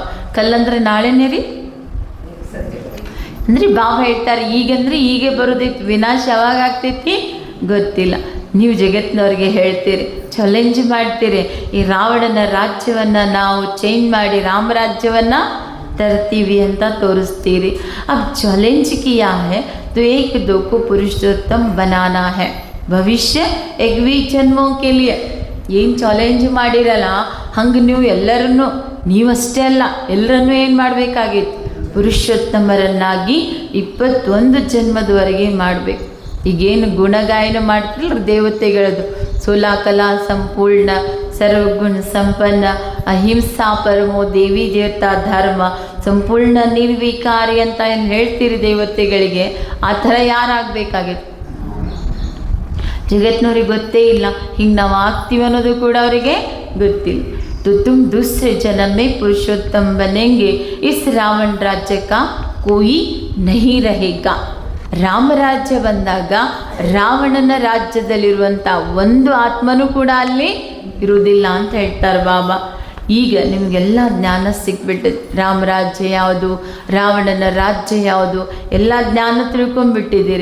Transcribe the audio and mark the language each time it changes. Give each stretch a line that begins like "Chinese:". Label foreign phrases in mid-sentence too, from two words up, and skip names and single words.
Kannada: ಕಲ್ಲಂದ್ರೆ ನಾಳೆನೇ ರೀ ಅಂದರೆ ಬಾಬಾ ಹೇಳ್ತಾರೆ ಈಗಂದ್ರೆ ಹೀಗೆ ಬರೋದೈತಿ, ವಿನಾಶ ಯಾವಾಗ ಆಗ್ತೈತಿ ಗೊತ್ತಿಲ್ಲ. ನೀವು ಜಗತ್ತಿನವ್ರಿಗೆ ಹೇಳ್ತೀರಿ, ಚಾಲೆಂಜ್ ಮಾಡ್ತೀರಿ, ಈ ರಾವಣನ ರಾಜ್ಯವನ್ನು ನಾವು ಚೇಂಜ್ ಮಾಡಿ ರಾಮರಾಜ್ಯವನ್ನು ತರ್ತೀವಿ ಅಂತ ತೋರಿಸ್ತೀರಿ.
Hindi: अब चैलेंज किया है तो एक दो को पुरुषोत्तम बनाना है भविष्य 21 जन्मों के लिए.
Kannada: ಏನು ಚಾಲೆಂಜ್ ಮಾಡಿರಲ್ಲ ಹಂಗೆ ನೀವು ಎಲ್ಲರನ್ನೂ, ನೀವಷ್ಟೇ ಅಲ್ಲ ಎಲ್ಲರನ್ನೂ ಏನು ಮಾಡಬೇಕಾಗಿತ್ತು? ಪುರುಷೋತ್ತಮರನ್ನಾಗಿ 21 ಜನ್ಮದವರೆಗೆ ಮಾಡಬೇಕು. ಈಗೇನು ಗುಣಗಾಯನ ಮಾಡ್ತಿರಲ್ಲ ದೇವತೆಗಳದು,
Hindi: सोलह कला सम्पूर्ण सर्वगुण सम्पन्न अहिंसा परमो देवी देवता धर्म सम्पूर्ण निर्विकारी
Kannada: ಅಂತ ಏನು ಹೇಳ್ತೀರಿ ದೇವತೆಗಳಿಗೆ, ಆ ಥರ ಯಾರಾಗಬೇಕಾಗಿತ್ತು? ಜಗತ್ತಿನವ್ರಿಗೆ ಗೊತ್ತೇ ಇಲ್ಲ, ಹಿಂಗೆ ನಾವು ಆಗ್ತೀವಿ ಅನ್ನೋದು ಕೂಡ ಅವರಿಗೆ ಗೊತ್ತಿಲ್ಲ.
Hindi: तो तुम दूसरे जन्म में पुरुषोत्तम बनेंगे, इस रावण राज्य का कोई नहीं रहेगा.
Kannada: ರಾಮರಾಜ್ಯ ಬಂದಾಗ ರಾವಣನ ರಾಜ್ಯದಲ್ಲಿರುವಂಥ ಒಂದು ಆತ್ಮನೂ ಕೂಡ ಅಲ್ಲಿ ಇರುವುದಿಲ್ಲ ಅಂತ ಹೇಳ್ತಾರೆ ಬಾಬಾ. ಈಗ ನಿಮಗೆಲ್ಲ ಜ್ಞಾನ ಸಿಕ್ಬಿಟ್ಟೈತಿ, ರಾಮರಾಜ್ಯ ಯಾವುದು, ರಾವಣನ ರಾಜ್ಯ ಯಾವುದು, ಎಲ್ಲ ಜ್ಞಾನ ತಿಳ್ಕೊಂಡ್ಬಿಟ್ಟಿದ್ದೀರಿ.